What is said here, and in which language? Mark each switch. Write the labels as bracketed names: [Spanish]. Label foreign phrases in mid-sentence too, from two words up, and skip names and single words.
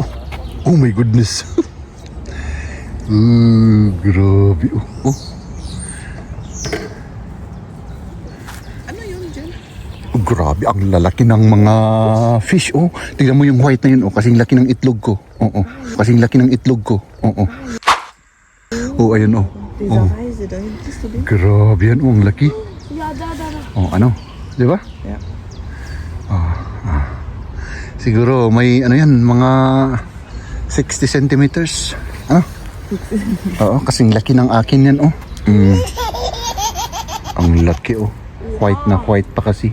[English] Oh my goodness. [Filipino] Grabe. Ano yun dyan? Grabe, ang lalaki ng mga fish. Tignan mo yung white na yun. Kasing laki ng itlog ko. Kasing laki ng itlog ko. Ayun. [German] Dieser Reise da hinten, siehst du den? [Filipino] Grabe yan. Ang laki. [German] Ja, da. [Filipino] Ano? Di ba? Ja. Siguro may ano yan, mga 60 centimeters. Oo, kasing laki ng akin yan, Ang laki, White na white pa kasi.